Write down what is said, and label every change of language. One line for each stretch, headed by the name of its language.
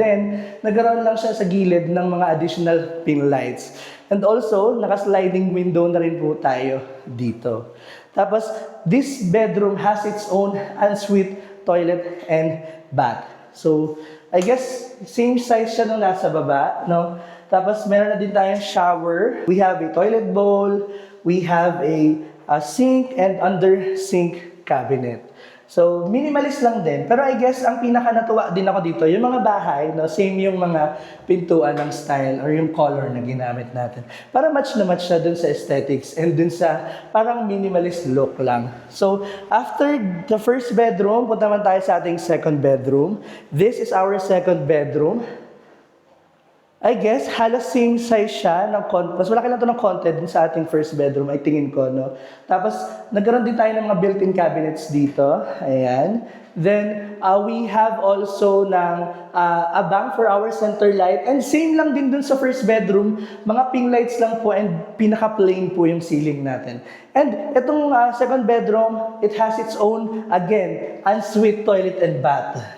Filipino: Then, nagkaroon lang siya sa gilid ng mga additional pin lights. And also, naka-sliding window na rin po tayo dito.
English: Tapos, this bedroom has its own ensuite toilet and bath.
Filipino: So, I guess, same size siya nung nasa baba, no? Tapos, meron na din tayong shower.
English: We have a toilet bowl. We have a sink and under-sink cabinet.
Filipino: So, minimalist lang din. Pero I guess, ang pinaka-natuwa din ako dito, yung mga bahay, no, same yung mga pintuan ng style or yung color na ginamit natin. Para match na match siya dun sa aesthetics and dun sa parang minimalist look lang. So,
English: after the first bedroom,
Filipino: punta man tayo sa ating second bedroom.
English: This is our second bedroom.
Filipino: I guess, halos same size siya. Mas malaki lang ito ng konti din sa ating first bedroom, ay tingin ko, no? Tapos, nagkaroon din tayo ng mga built-in cabinets dito. Ayan.
English: Then, we have also ng abang for our center light.
Filipino: And same lang din dun sa first bedroom. Mga ping lights lang po and pinaka-plain po yung ceiling natin.
English: And
Filipino: itong second bedroom,
English: it has its own, again, ensuite toilet and bath.